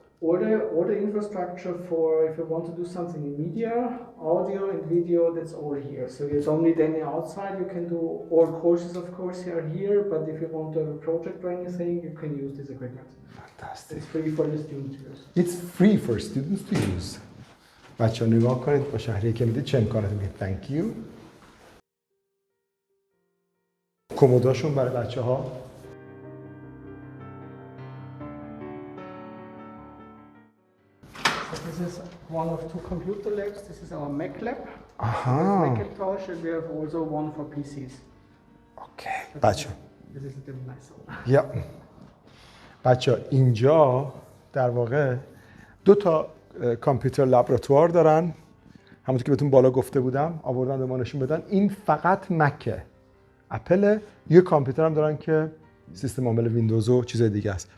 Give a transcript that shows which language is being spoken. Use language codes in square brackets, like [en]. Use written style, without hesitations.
[en] All the infrastructure for if you want to do something in media, audio and video, that's all here. So you don't need any outside. You can do all courses, of course, are here. But if you want to have a project or anything, you can use this equipment. Fantastic. It's free for the students to use. It's free for students to use. [fa] بچه‌ها نگاه کنید با شهریه که میدید چه امکاناتی میگه. [en] Thank you. [fa] کمداشون برای بچه‌ها. [en] This is one of two computer labs. This is our Mac lab. Aha. Macintosh, and we have also one for PCs. [fa] Okay. بچه‌ها. [en] This is a little nicer. [fa] یا بچه‌ها اینجا در واقع دو تا کامپیوتر لابراتوار دارن، همونطور که بهتون بالا گفته بودم آوردن به ما نشون بدن. این فقط مکه، اپل. یه کامپیوتر هم دارن که سیستم عامل ویندوز و چیزای دیگه است.